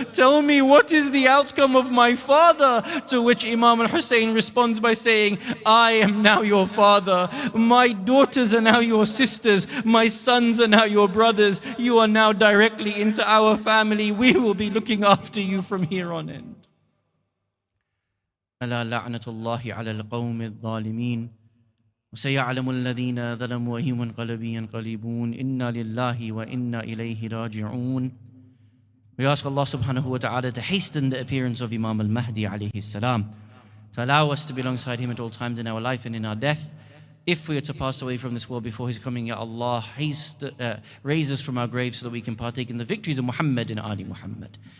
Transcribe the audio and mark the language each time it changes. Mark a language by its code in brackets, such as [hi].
[en] Tell me, what is the outcome of my father? To which Imam al-Hussein responds by saying, I am now your father. My daughters are now your sisters. My sons are now your brothers. You are now directly into our family. We will be looking after you from here on in. [ar] ألا لعنة الله على القوم الظالمين وسيعلم الذين ظلموا أي منقلب ينقلبون إنا لله وإنا إليه راجعون. [en] We ask Allah subhanahu wa ta'ala to hasten the appearance of Imam al-Mahdi alayhi salam, to allow us to be alongside him at all times in our life and in our death. If we are to pass away from this world before his coming, Ya Allah, raise us from our graves so that we can partake in the victories of Muhammad and Ali Muhammad.